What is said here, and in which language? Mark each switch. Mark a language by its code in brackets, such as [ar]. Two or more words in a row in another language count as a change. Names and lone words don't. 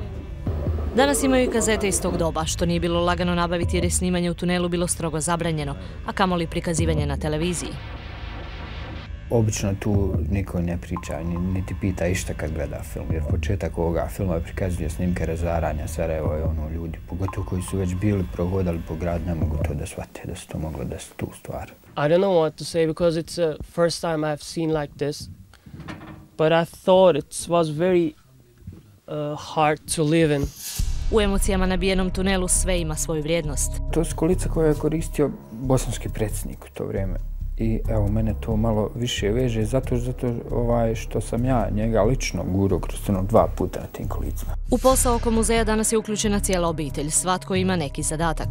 [bs] Danas imaju i kazete iz tog doba, što nije bilo lagano nabaviti jer je snimanje u tunelu bilo strogo zabranjeno, a kamoli prikazivanje na televiziji. Obično tu niko ne priča, niti pita išta kad gleda film, jer početak ovoga filma prikazuje snimke razaranja Sarajeva i ljudi, pogotovo koji su već bili prohodali po gradu, ne mogu to da shvate, da se to moglo desiti tu stvar. [en] I don't know what to say because it's the first time I've seen like this, but I thought it was very hard to live in. [bs] U emocijama nabijenom tunelu sve ima svoju vrijednost. To su kolica koje je koristio bosanski predsjednik u to vrijeme. I evo, mene to malo više veže zato što sam ja njega lično gurao kroz tunel 2 puta na tim kolicima. U posao oko muzeja danas je uključena cijela obitelj, svatko ima neki zadatak.